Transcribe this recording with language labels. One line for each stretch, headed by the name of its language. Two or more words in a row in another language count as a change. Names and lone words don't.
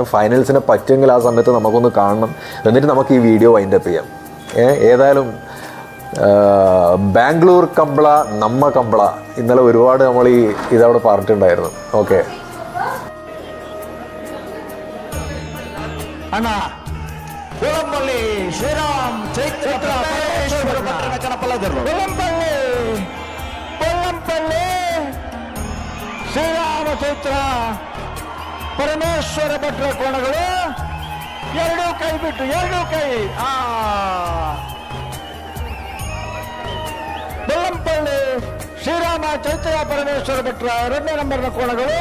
Malayalam: ഫൈനൽസിനെ പറ്റുമെങ്കിൽ ആ സമയത്ത് നമുക്കൊന്ന് കാണണം. എന്നിട്ട് നമുക്ക് ഈ
English: video windup
Malayalam: ചെയ്യാം. ഏതായാലും ബാംഗ്ലൂർ കമ്പള നമ്മ കമ്പള ഇന്നലെ ഒരുപാട് നമ്മൾ ഇതവിടെ പറഞ്ഞിട്ടുണ്ടായിരുന്നു. ഓക്കെ.
Kannada: ಅಣ್ಣ ಕೊಳಂಬಳ್ಳಿ ಶ್ರೀರಾಮ್ ಚೈತ್ರ ಕಣಪಲ್ಲದರು ಕೊಲ್ಲಂಪಳ್ಳಿ ಶ್ರೀರಾಮ ಚೈತ್ರ ಪರಮೇಶ್ವರ ಭಟ್ರ ಕೋಣಗಳು ಎರಡೂ ಕೈ ಬಿಟ್ಟು ಎರಡೂ ಕೈ ಕೊಲ್ಲಂಪಳ್ಳಿ ಶ್ರೀರಾಮ ಚೈತ್ರ ಪರಮೇಶ್ವರ ಭಟ್ರ 2ನೇ ನಂಬರ್ನ ಕೋಣಗಳು.